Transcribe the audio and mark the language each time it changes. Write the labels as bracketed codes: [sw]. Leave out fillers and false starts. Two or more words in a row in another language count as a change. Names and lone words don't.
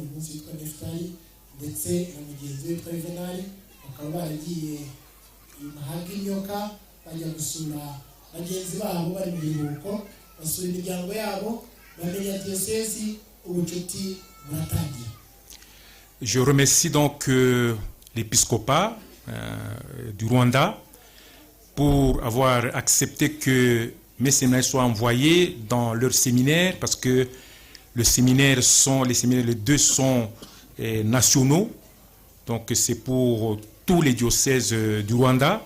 [rw] umunsi witwa Neftali ndetse na mugenzi we witwa Juvenal, bakaba baragiye Mahagi Nyoka bajya gusura bagenzi babo bari mu biruhuko, basura imiryango yabo, bamenya diocese, ubucuti buratangira. [fr] Je remercie donc l'épiscopat du Rwanda pour avoir accepté que mes séminaires soient envoyés dans leur séminaire, parce que les séminaires, les 2 sont nationaux, donc c'est pour tous les diocèses du Rwanda.